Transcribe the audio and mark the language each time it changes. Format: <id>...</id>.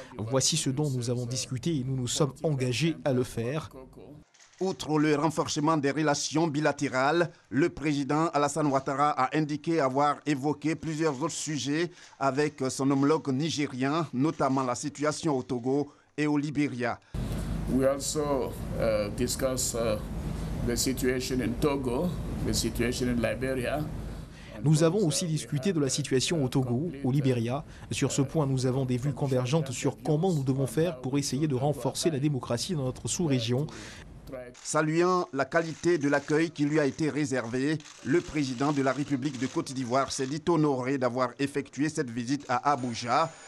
<fr>Voici ce dont nous avons discuté et nous nous sommes engagés à le faire. Outre le renforcement des relations bilatérales, le président Alassane Ouattara a indiqué avoir évoqué plusieurs autres sujets avec son homologue nigérien, notamment la situation au Togo et au Libéria.</fr> <en>We also discuss the situation in Togo, the situation in Liberia.</en> <fr>Nous avons aussi discuté de la situation au Togo, au Libéria. Sur ce point, nous avons des vues convergentes sur comment nous devons faire pour essayer de renforcer la démocratie dans notre sous-région. Saluant la qualité de l'accueil qui lui a été réservé, le président de la République de Côte d'Ivoire s'est dit honoré d'avoir effectué cette visite à Abuja.</fr>